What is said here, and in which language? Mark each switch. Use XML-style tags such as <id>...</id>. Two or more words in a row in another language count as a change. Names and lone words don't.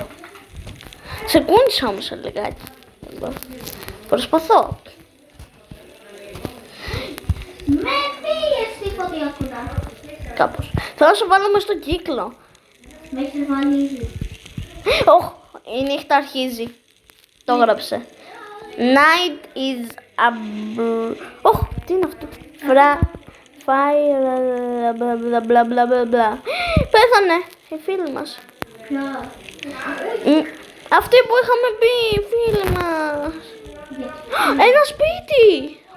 <el>Σε κούνησα όμως λιγάκι. Προσπαθώ. Με πήγες στη φωτιά κοντά. Κάπως. Θα σε βάλω μες στον κύκλο. Με έχεις βάλει ήδη. Ωχ, η νύχτα αρχίζει. Το έγραψε.</el> <en>Night is a...</en> <el>Ωχ, τι είναι αυτό? Fire... Μπλα μπλα μπλα μπλα. Πέθανε η φίλη μας. Ποια. Αυτή που είχαμε πει, φίλη μας. Ένα σπίτι.</el>